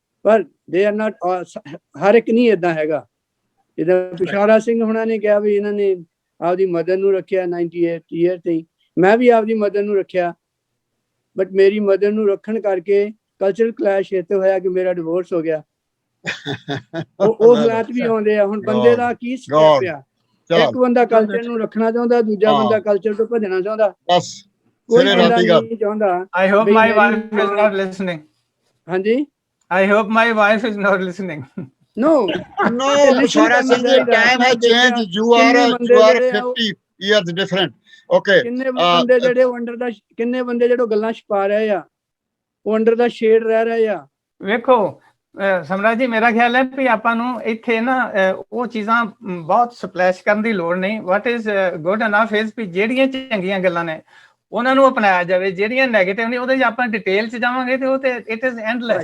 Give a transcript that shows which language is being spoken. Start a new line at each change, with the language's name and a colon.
Punjabi: ਪਰ
English: they are not,
Punjabi: ਹਰ ਇੱਕ ਨਹੀਂ ਏਦਾਂ ਹੈਗਾ। ਜਿੱਦਾਂ ਪਸ਼ੌਰਾ ਸਿੰਘ ਹੁਣਾਂ ਨੇ ਕਿਹਾ ਵੀ ਇਹਨਾਂ ਨੇ ਆਪਦੀ ਮਦਰ ਨੂੰ ਰੱਖਿਆ 98 ਈਅਰ ਤੇ, ਮੈਂ ਵੀ ਆਪਦੀ ਮਦਰ ਨੂੰ ਰੱਖਿਆ, ਬਟ ਮੇਰੀ ਮਦਰ ਨੂੰ ਰੱਖਣ ਕਰਕੇ ਕਲਚਰਲ ਕਲੈਸ਼ ਇੱਥੇ ਹੋਇਆ ਕਿ ਮੇਰਾ ਡਿਵੋਰਸ ਹੋ ਗਿਆ। ਉਹ ਹਾਲਾਤ ਵੀ ਆਉਂਦੇ ਆ। ਹੁਣ ਬੰਦੇ ਦਾ ਕੀ ਸਟੈਪ ਆ, ਇੱਕ ਬੰਦਾ ਕਲਚਰ ਨੂੰ ਰੱਖਣਾ ਚਾਹੁੰਦਾ, ਦੂਜਾ ਬੰਦਾ ਕਲਚਰ ਤੋਂ ਭੱਜਣਾ ਚਾਹੁੰਦਾ। ਬਸ ਕੋਈ ਬੰਦਾ ਨਹੀਂ ਚਾਹੁੰਦਾ।
English: I hope my wife is not listening.
Punjabi: ਹਾਂਜੀ,
English: I hope my wife is not listening. no Tushara Singh ji, time has changed. You are 50 years different. Okay.
Punjabi: ਕਿੰਨੇ ਬੰਦੇ ਜਿਹੜੇ ਅੰਡਰ ਦਾ, ਕਿੰਨੇ ਬੰਦੇ ਜਿਹੜੇ ਗੱਲਾਂ ਛਪਾ ਰਹੇ ਆ, ਉਹ ਅੰਡਰ ਦਾ ਸ਼ੇਡ ਰਹਿ ਰਹੇ ਆ। ਵੇਖੋ ਸਮਰਾਜ ਜੀ, ਮੇਰਾ ਖਿਆਲ ਹੈ ਵੀ ਆਪਾਂ ਨੂੰ ਇੱਥੇ ਨਾ ਉਹ ਚੀਜ਼ਾਂ ਬਹੁਤ ਸਪਲੈਸ਼ ਕਰਨ ਦੀ ਲੋੜ ਨਹੀਂ।
English: what is good enough is
Punjabi: ਵੀ ਜਿਹੜੀਆਂ ਚੰਗੀਆਂ ਗੱਲਾਂ ਨੇ ਉਹਨਾਂ ਨੂੰ ਅਪਣਾਇਆ ਜਾਵੇ, ਜਿਹੜੀਆਂ ਨੈਗੇਟਿਵ ਨੇ ਉਹਦੇ 'ਚ ਆਪਾਂ ਡਿਟੇਲ 'ਚ ਜਾਵਾਂਗੇ ਤੇ ਉਹ ਤੇ
English: It is endless.